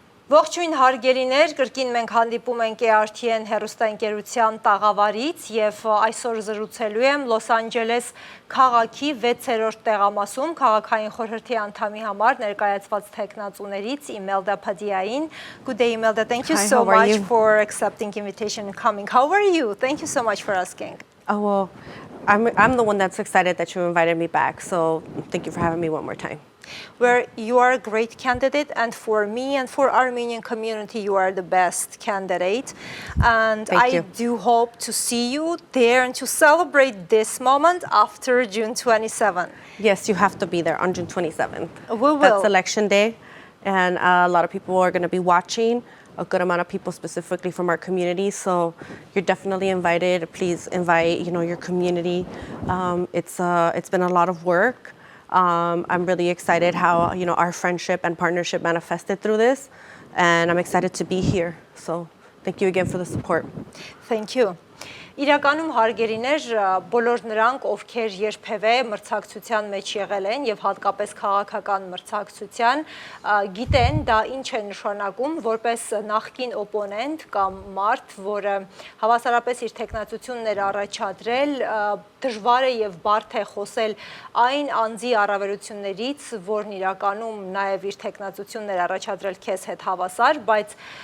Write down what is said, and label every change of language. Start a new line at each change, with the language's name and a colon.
Armenian: Ողջույն հարգելիներ, կրկին մենք հանդիպում ենք ARTN հեռուստաընկերության տաղավարից և այսօր զրուցելու եմ Լոս Անջելես քաղաքի 6-րդ տեղամասում քաղաքային խորհրդի անդամի համար ներկայացված թեկնածուներից Imelda Padilla-ին.
English: Good day, Imelda. Thank you so much for accepting invitation and coming. How are you? Thank you so much for asking. Oh, well, I'm the one that's excited that you invited me back, so thank you for having me one more time. Where you are a great candidate, and for me and for Armenian community, you are the best candidate. And I do hope to see you there and to celebrate this moment after June 27th. Yes, you have to be there on June 27th. We will. That's election day, and a lot of people are going to be watching. A good amount of people specifically from our community, so you're definitely invited. Please invite, your community. It's been a lot of work. I'm really excited how, our friendship and partnership manifested through this, and I'm excited to be here. So thank you again for the support. Thank you.
Armenian: Իրականում հարգելիներ, բոլոր նրանք, ովքեր երբևէ մրցակցության մեջ եղել են եւ հատկապես քաղաքական մրցակցության, գիտեն դա ինչ է նշանակում որպես նախկին օպոնենտ կամ մարդ, որը հավասարապես իր տեխնացությունն էր առաջադրել, դժվար է եւ բարդ է խոսել այն անձի առավելություններից, որն իրականում նաեւ իր տեխնացությունն էր առաջադրել քեզ հետ հավասար, բայց